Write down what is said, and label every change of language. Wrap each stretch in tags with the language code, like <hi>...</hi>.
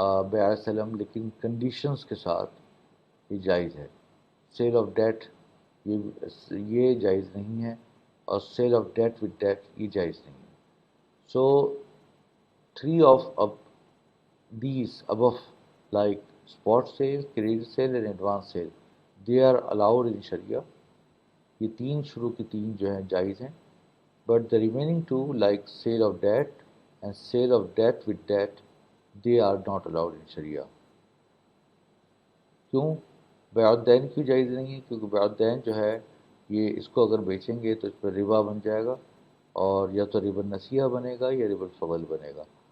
<ur>بیع سلم لیکن کنڈیشنز کے ساتھ یہ جائز ہے. سیل آف ڈیٹ یہ جائز نہیں ہے، اور cell of date with date یہ جائز نہیں ہے.</ur> <en>So three of these above, like spot sale, credit sale and advance sale, they are allowed in Sharia.</en> <ur>یہ تین شروع کی تین جو ہیں جائز ہیں.</ur> <en>But the remaining two like sale of debt and sale of debt with debt they are not allowed in شریعہ.</en> <ur>کیوں؟ بیع الدین کیوں جائز نہیں ہے؟ کیونکہ بیع الدین جو ہے یہ اس کو اگر بیچیں گے تو اس پر ربا بن جائے گا، اور یا تو ربا النسیہ بنے گا یا ربا الفضل بنے گا.</ur>